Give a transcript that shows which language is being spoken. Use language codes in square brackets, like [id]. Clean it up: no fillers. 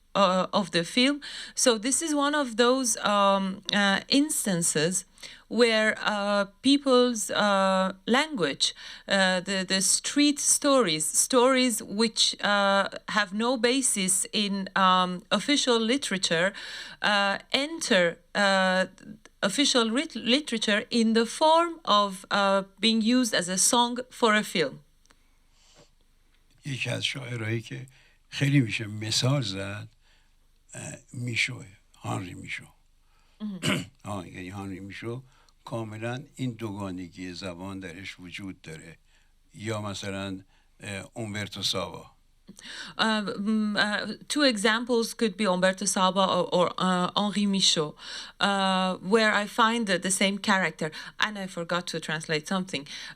[en] of the film. So this is one of those instances where people's language, the street stories which have no basis in official literature, enter official literature in the form of being used as a song for a film. [fa] یکی از شاعرایی که خیلی میشه مثال زد میشو، هانری میشو. یعنی هانری میشو کاملا این دوگانگی زبان درش وجود داره. یا مثلا اومبرتو ساوا. [en] Two examples could be Umberto Saba or Henri Michaud, where I find the same character, and I forgot to translate something.